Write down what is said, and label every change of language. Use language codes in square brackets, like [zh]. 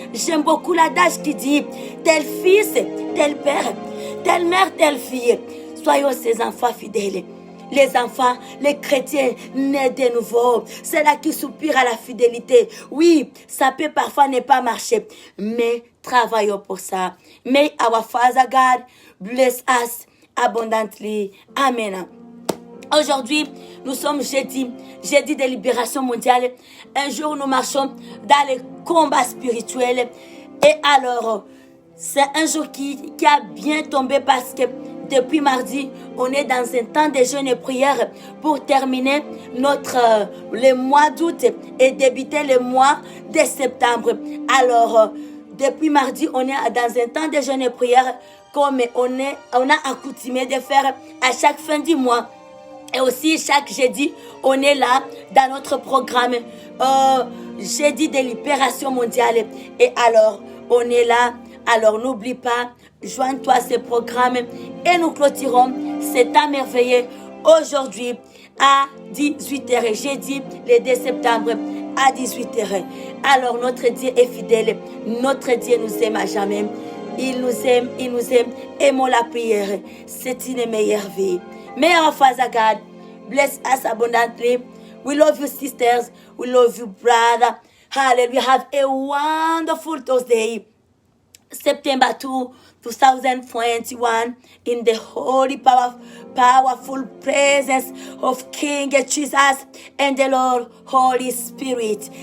[fr] J'aime beaucoup l'adage qui dit, tel fils, tel père, telle mère, telle fille. Soyons ces enfants fidèles. Les enfants, les chrétiens nés de nouveau. C'est là qui soupirent à la fidélité. Oui, ça peut parfois ne pas marcher. Mais travaillons pour ça. [en] May our Father God bless us abundantly. Amen. [fr] Aujourd'hui, nous sommes jeudi de libération mondiale. Un jour, nous marchons dans les combats spirituels. Et alors, c'est un jour qui a bien tombé parce que depuis mardi, on est dans un temps de jeûne et prière pour terminer le mois d'août et débuter le mois de septembre. Alors, depuis mardi, on est dans un temps de jeûne et prière comme on a accoutumé de faire à chaque fin du mois. Et aussi, chaque jeudi, on est là dans notre programme jeudi de libération mondiale. Et alors, on est là. Alors, n'oublie pas, joins-toi à ce programme et nous clôturons cet temps merveilleux aujourd'hui à 18h. Jeudi, le 2 septembre à 18h. Alors, notre Dieu est fidèle. Notre Dieu nous aime à jamais. Il nous aime, il nous aime. Aimons la prière. C'est une meilleure vie. [en] May our Father God bless us abundantly. We love you, sisters. We love you, brother. Hallelujah. Have a wonderful Thursday, September 2, 2021, in the holy, powerful presence of King Jesus and the Lord Holy Spirit.